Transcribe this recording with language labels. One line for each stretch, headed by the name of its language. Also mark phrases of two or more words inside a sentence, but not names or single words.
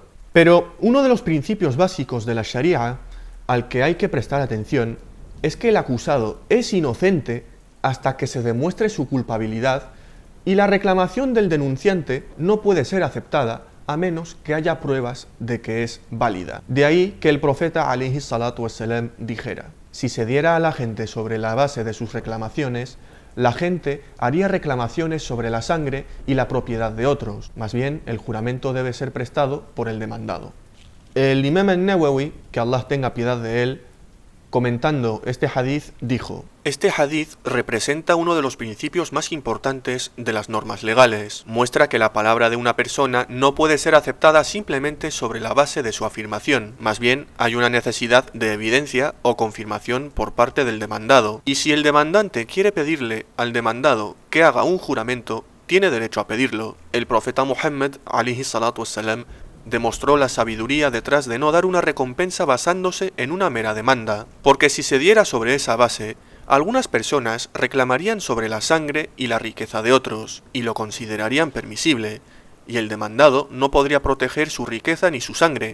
Spanish: Pero uno de los principios básicos de la Sharia al que hay que prestar atención es que el acusado es inocente hasta que se demuestre su culpabilidad y la reclamación del denunciante no puede ser aceptada a menos que haya pruebas de que es válida. De ahí que el profeta
Arabic: عليه الصلاة والسلام
Spanish: dijera: si se diera a la gente sobre la base de sus reclamaciones, la gente haría reclamaciones sobre la sangre y la propiedad de otros. Más bien, el juramento debe ser prestado por el demandado. El imam al-Nawawi, que Allah tenga piedad de él, comentando este hadith, dijo: Este hadith representa uno de los principios más importantes de las normas legales. Muestra que la palabra de una persona no puede ser aceptada simplemente sobre la base de su afirmación. Más bien, hay una necesidad de evidencia o confirmación por parte del demandado. Y si el demandante quiere pedirle al demandado que haga un juramento, tiene derecho a pedirlo. El profeta Muhammad,
Arabic: عليه الصلاة والسلام,
Spanish: demostró la sabiduría detrás de no dar una recompensa basándose en una mera demanda, porque si se diera sobre esa base, algunas personas reclamarían sobre la sangre y la riqueza de otros, y lo considerarían permisible, y el demandado no podría proteger su riqueza ni su sangre.